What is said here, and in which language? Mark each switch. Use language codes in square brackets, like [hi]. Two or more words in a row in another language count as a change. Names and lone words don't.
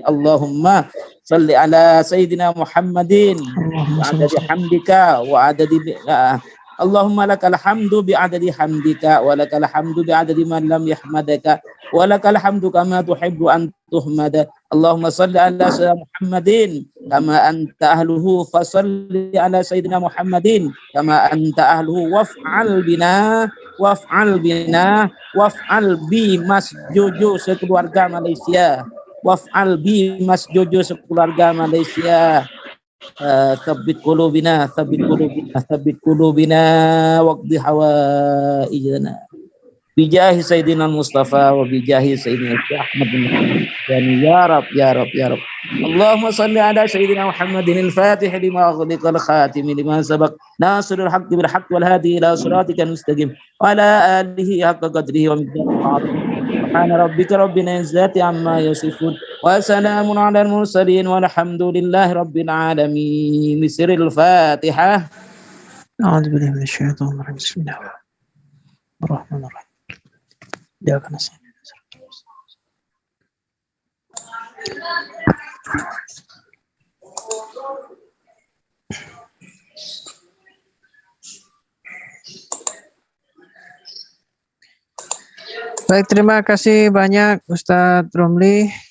[ar] اللهم صل على سيدنا محمد وعدد حمدك وعدد اللهم لك الحمد بعدد حمدك ولك الحمد بعدد من لم يحمدك ولك الحمد كما تحب أن تحمد. اللهم صل على سيدنا محمد كما أنت أهله فصل على سيدنا محمد كما أنت أهله وافعل بي [id] Mas Jojo sekeluarga Malaysia. [ar] وافعل بي [id] Mas Jojo sekeluarga Malaysia. [ar] ثبت قلوبنا واقض حوائجنا بجاه سيدنا المصطفى وبجاه سيدنا أحمد بن يا رب. اللهم صل على سيدنا محمد الفاتح لما أغلق الخاتم لما سبق ناصر الحق بالحق والهادي إلى صراطك المستقيم وعلى آله حق قدره ومقداره. سبحان ربك رب العزة عما يصفون وسلام على المرسلين والحمد لله رب العالمين. بسم الله الفاتحة. أعوذ بالله من الشيطان الرجيم. بسم الله الرحمن الرحيم. إياك نستعين. [id] Baik, terima kasih banyak Ustadz Romli.